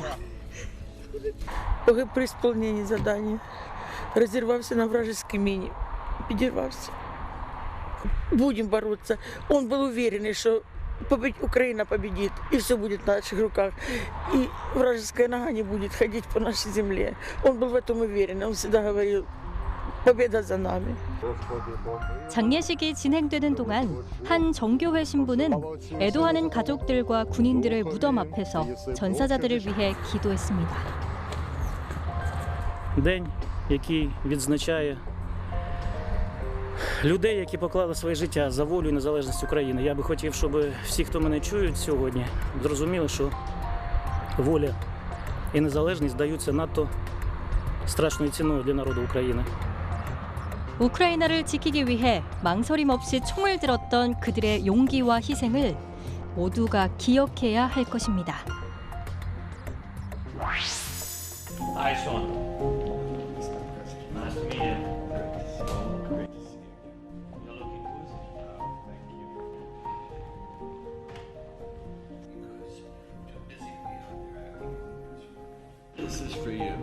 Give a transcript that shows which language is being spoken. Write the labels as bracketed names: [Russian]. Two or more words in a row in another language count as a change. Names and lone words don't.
[Russian] Погиб при исполнении задания. Разорвался на вражеской мине. Подорвался. Будем бороться. Он был уверен, что Украина победит, и все будет в наших руках. И вражеская нога не будет ходить по нашей земле. Он был в этом уверен. Он всегда говорил, победа за нами. [Korean] 장례식이 진행되는 동안 한 정교회 신부는 애도하는 가족들과 군인들의 무덤 앞에서 전사자들을 위해 기도했습니다. [Ukrainian] День, який відзначає людей, які поклали своє життя за волю і незалежність України. Я би хотів, щоб всі, хто мене чують сьогодні, зрозуміли, що воля і незалежність даються надто страшною ціною для народу України. [Korean] 우크라이나를 지키기 위해 망설임 없이 총을 들었던 그들의 용기와 희생을 모두가 기억해야 할 것입니다. [English] Hi, Sean. Nice to meet you. This is for you.